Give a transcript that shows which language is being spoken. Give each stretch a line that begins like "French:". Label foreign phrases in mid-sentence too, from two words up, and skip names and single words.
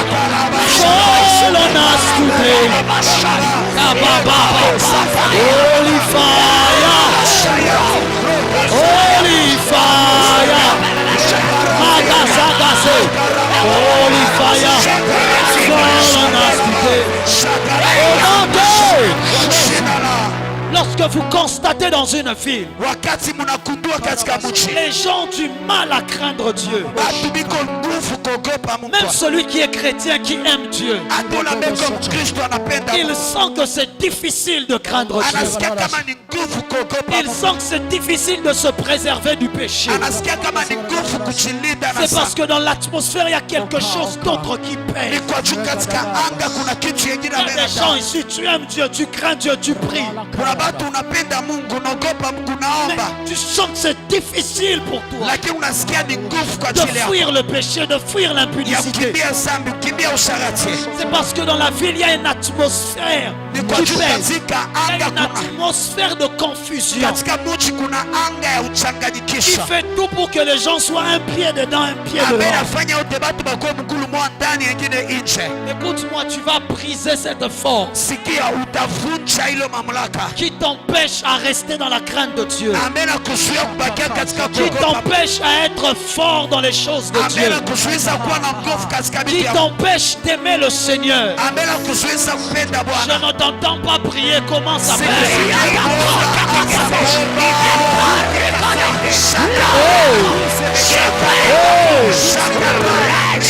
English: Fall on us today! Holy fire! Holy fire! Holy fire! Fall on us today!
French: Lorsque vous constatez dans une ville, les gens ont du mal à craindre Dieu.
Swahili: kuogopa Mungu.
French: Même celui qui est chrétien, qui aime Dieu,
Swahili: Hata ule ambaye kwa Mkristo anapenda
French: il
Swahili: Mungu.
French: sent que c'est difficile de craindre Dieu.
Swahili: Anasikia kama ni nguvu kuogopa
French: Il
Swahili: Mungu.
French: sent que c'est difficile de se préserver du péché.
Swahili: Anasikia kama ni nguvu kujilinda na
French: C'est parce
Swahili: dhambi.
French: que dans l'atmosphère, il y a quelque chose d'autre qui
Swahili: Ni
French: pèse.
Swahili: kwa juu katika anga kuna kitu kingine
French: Il y a
Swahili: ambaye
French: des gens ici, tu aimes Dieu, tu crains Dieu, tu pries.
Swahili: kuna watu unapenda Mungu, unaogopa Mungu,
French: Mais
Swahili: naomba,
French: tu sens que c'est difficile pour toi
Swahili: lakini unasikia ni nguvu kwa
French: de
Swahili: ajili yako
French: fuir le péché, de fuir
Swahili: ya
French: l'impudicité.
Swahili: kukimbia dhambi, kukimbia usharati.
French: C'est parce que dans la ville, il y a une atmosphère
Swahili: Ni kwa
French: qui
Swahili: juu
French: pèse.
Swahili: katika
French: Il y a
Swahili: anga
French: une
Swahili: kuna
French: atmosphère de confusion
Swahili: katika mji kuna anga ya
French: qui
Swahili: uchanganyikisha
French: fait tout pour que les gens soient un pied dedans, un pied
Swahili: ambaye
French: dehors.
Swahili: nafanya wote batu bakuwe mkulu mwa ndani yengine nje.
French: Écoute-moi, tu vas briser cette force
Swahili: Sikia, utavunja hilo mamlaka
French: qui t'empêche à rester dans la crainte de Dieu,
Swahili: ambaye nakuzuia kubakia katika
French: qui
Swahili: kuogopa,
French: t'empêche à être fort dans les choses de
Swahili: ambaye
French: Dieu,
Swahili: nakuzuiza kuwa na nguvu katika
French: qui
Swahili: vitu ya Mungu,
French: t'empêche d'aimer le Seigneur.
Swahili: ambaye nakuzuiza kupenda
French: Je
Swahili: Bwana.
French: ne t'entends pas prier, commence à prier.
Swahili: Shaka.